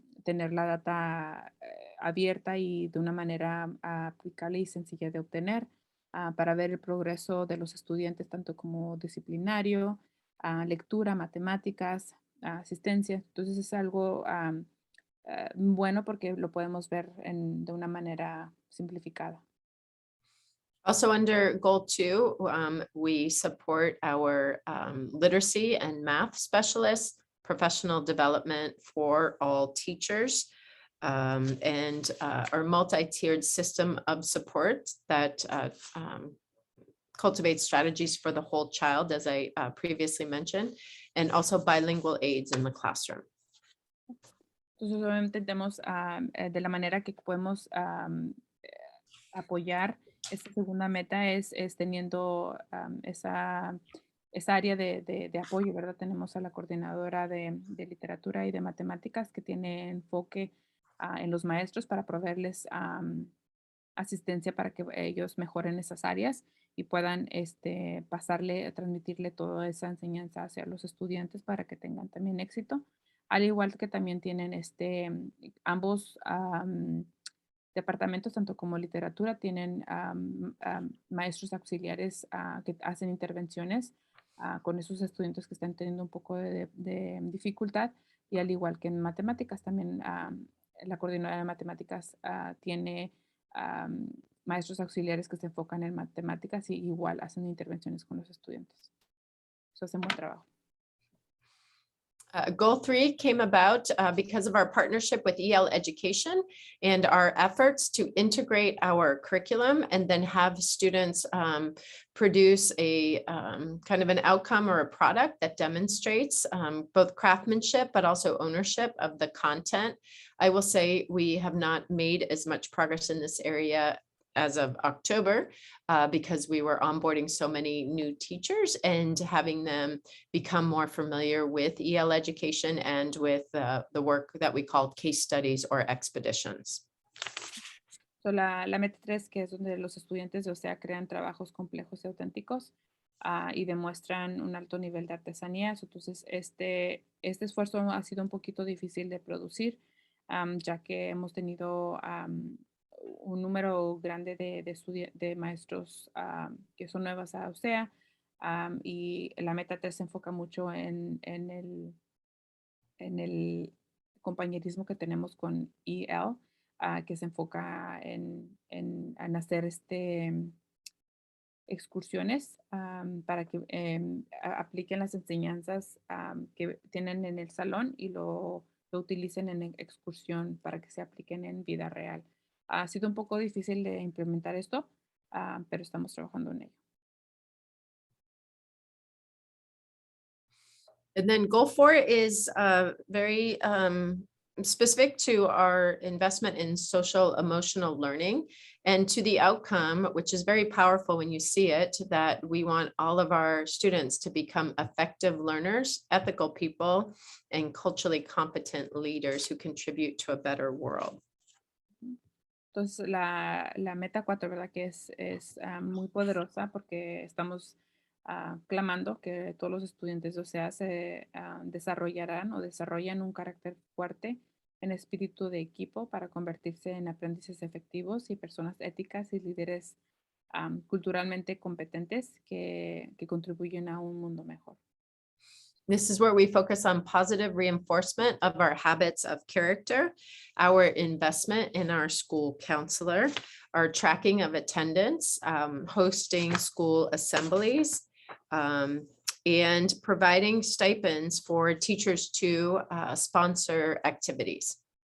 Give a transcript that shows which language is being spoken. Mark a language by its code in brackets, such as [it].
[es] tener la data abierta y de una manera aplicable y sencilla de obtener para ver el progreso de los estudiantes, tanto como disciplinario, lectura, matemáticas, asistencia. Entonces es algo bueno porque lo podemos ver de una manera simplificada. [en] Also under goal 2, we support our literacy and math specialists, professional development for all teachers, and our multi-tiered system of support that cultivates strategies for the whole child, as I previously mentioned, and also bilingual aids in the classroom. [es] Entonces, obviamente, tenemos de la manera que podemos apoyar esta segunda meta es teniendo esa área de apoyo, ¿verdad? Tenemos a la coordinadora de literatura y de matemáticas que tiene enfoque en los maestros para proveerles asistencia para que ellos mejoren esas áreas y puedan transmitirle toda esa enseñanza hacia los estudiantes para que tengan también éxito. Al igual que también tienen ambos departamentos, tanto como literatura, tienen maestros auxiliares que hacen intervenciones con esos estudiantes que están teniendo un poco de dificultad. Y al igual que en matemáticas, también la coordinadora de matemáticas tiene maestros auxiliares que se enfocan en matemáticas y igual hacen intervenciones con los estudiantes. Eso hace un buen trabajo. [en] Goal 3 came about because of our partnership with EL Education and our efforts to integrate our curriculum and then have students produce a kind of an outcome or a product that demonstrates both craftsmanship but also ownership of the content. I will say we have not made as much progress in this area as of October, because we were onboarding so many new teachers and having them become more familiar with EL education and with the work that we called case studies or expeditions. So, [es] la meta 3, que es donde los estudiantes de OCEA crean trabajos complejos y auténticos y demuestran un alto nivel de artesanía. Entonces, este esfuerzo ha sido un poquito difícil de producir, ya que hemos tenido un número grande de maestros que son nuevas a OCEA, y la meta 3 se enfoca mucho en el compañerismo que tenemos con EL, que se enfoca en hacer excursiones para que apliquen las enseñanzas que tienen en el salón y lo utilicen en excursión para que se apliquen en vida real. Ha sido un poco difícil de implementar esto, pero estamos trabajando en ello. [en] And then goal 4 is very specific to our investment in social emotional learning and to the outcome, which is very powerful when you see it, that we want all of our students to become effective learners, ethical people, and culturally competent leaders who contribute to a better world. [es] Entonces, la meta 4, ¿verdad? Que es muy poderosa porque estamos clamando que todos los estudiantes de OCEA se desarrollarán o desarrollan un carácter fuerte en espíritu de equipo para convertirse en aprendices efectivos y personas éticas y líderes culturalmente competentes que contribuyen a un mundo mejor. [en] This is where we focus on positive reinforcement of our habits of character, our investment in our school counselor, our tracking of attendance, hosting school assemblies, and providing stipends for teachers to sponsor activities.